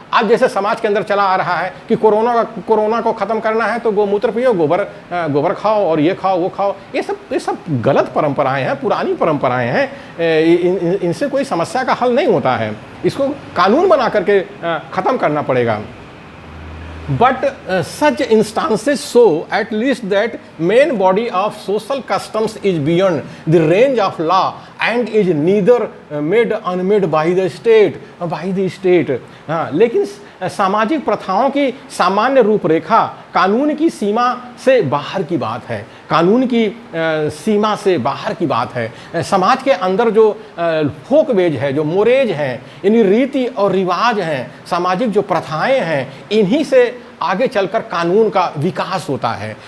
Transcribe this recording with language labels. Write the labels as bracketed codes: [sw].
[hi] आज जैसे समाज के अंदर चला आ रहा है कि कोरोना को ख़त्म करना है तो गोमूत्र पियो, गोबर खाओ और ये खाओ वो खाओ। ये सब गलत परंपराएं हैं, पुरानी परंपराएं हैं। इनसे कोई समस्या का हल नहीं होता है। इसको कानून बना करके ख़त्म करना पड़ेगा। [en] But such instances show at least that main body of social customs is beyond the range of law and is neither made unmade by the state। [hi] हाँ, लेकिन सामाजिक प्रथाओं की सामान्य रूपरेखा कानून की सीमा से बाहर की बात है, कानून की सीमा से बाहर की बात है। समाज के अंदर जो फोकवेज है, जो मोरेज हैं, यानी रीति और रिवाज हैं, सामाजिक जो प्रथाएं हैं, इन्हीं से आगे चलकर कानून का विकास होता है।